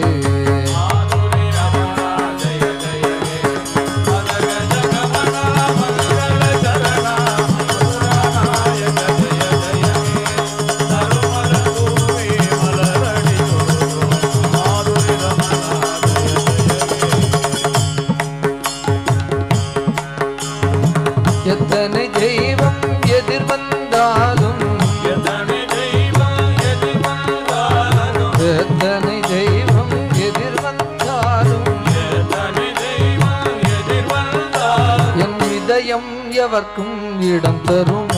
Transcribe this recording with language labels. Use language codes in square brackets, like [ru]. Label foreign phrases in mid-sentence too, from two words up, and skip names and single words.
[sa] माधुरी रमण जय जय हे मदगज गमना मंगल चरणा मधुरा नायक जय जय हे [ta] நறுமலர் தூவி மலரடி தொழுதோ [sa] माधुरी रमण जय जय हे [ta] எத்தனை தெய்வம் எதிர் வந்தாலும் எத்தனை தெய்வம் எதிர் வந்தாலும் எத்தனை தெய்வம் எதிர் வந்தாலும் எத்தனை தெய்வம் எதிர் வந்தாலும் என் இதயம் எவர்க்கும் இடம் தருமோ